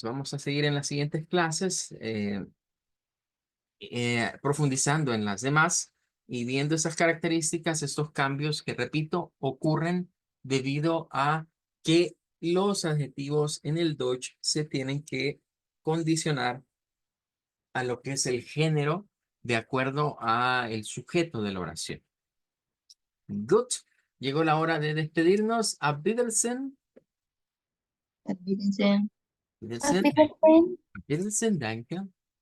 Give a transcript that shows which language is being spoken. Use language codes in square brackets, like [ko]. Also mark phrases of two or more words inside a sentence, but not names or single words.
[es] Vamos a seguir en las siguientes clases profundizando en las demás y viendo esas características, estos cambios que, repito, ocurren debido a que los adjetivos en el Deutsch se tienen que condicionar a lo que es el género de acuerdo a el sujeto de la oración. [en] Good. [es] Llegó la hora de despedirnos. [de] Auf Wiedersehen. Auf Wiedersehen. Wiedersehen. Auf Wiedersehen. Wiedersehen, danke.